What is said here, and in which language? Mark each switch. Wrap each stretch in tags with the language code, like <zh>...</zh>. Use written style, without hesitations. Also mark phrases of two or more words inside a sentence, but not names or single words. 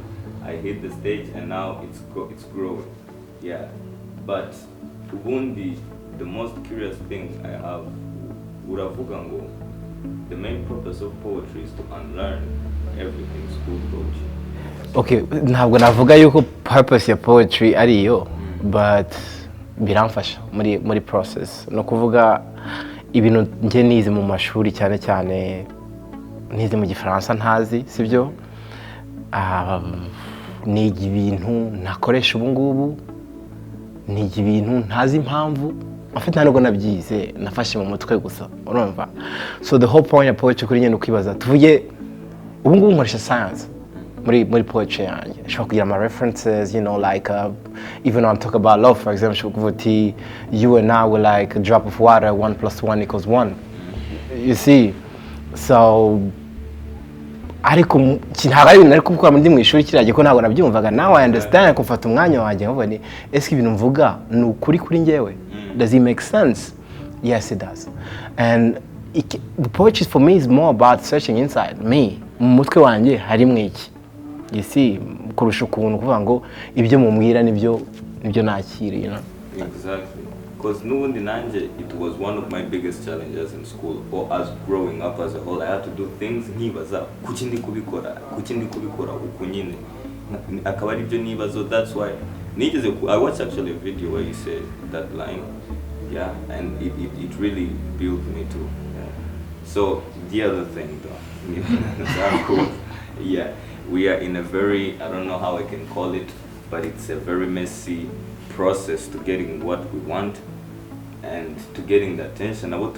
<en>I hit the stage, and now it's growing. Yeah, but the most curious thing I have, uravugango, the main purpose of poetry is to unlearn everything school taught you.</en> <rw>Okay, ntabwo navuga yuko purpose ya poetry ariyo, but biramfasha muri process. No kuvuga ibintu nje nize mu mashuri cyane nize mu Gifaransa ntazi, sibyo? Niga ibintu nakoresha ubu ngubu, niga ibintu ntazi impamvu, afite ntabwo nabyize, nafashe mu mutwe gusa, urumva? So</rw> <en>the whole point</en> <rw>ya poetry kuri njye ukwibaza, tuvuge ubu ngubu nkoresha science muri poetry yanjye. Nshobora kugira ama</rw> <en>references, like even when I'm talking about love, for example,</en> <rw>nshobora kuvuga ati</rw> <en>you and I were like a drop of water, 1 + 1 = 1. You see?</en> <rw>So ariko ntabwo ari ibintu nari kuvuga ndi mu ishuri kiragiye ko ntabwo nabyumvaga.</rw> <en>Now I understand,</en> <rw>kumfata umwanya wanjye nkuvuga ni ese ibintu mvuga ni ukuri kuri njyewe?</rw> <en>Does it make sense? Yes, it does. And the poetry for me is more about searching inside me.</en> <rw>Mu mutwe wanjye harimo iki?</rw> <en>You see,</en> <rw>kurusha ukuntu kuvuga ngo ibyo mumbwira nibyo nakira,</rw> <en>Exactly. Because</en> <rw>nubundi nanje,</rw> <en>it was one of my biggest challenges in school, or as growing up as a whole. I had to do things</en> <rw>nkibaza kuki ndi kubikora uko nyine akaba ari byo nibazo.</rw> <en>That's why I watched actually a video where you said that line, and it really built me too. So the other thing though, we are in a very, I don't know how I can call it, but it's a very messy process to getting what we want and to getting the attention.</en>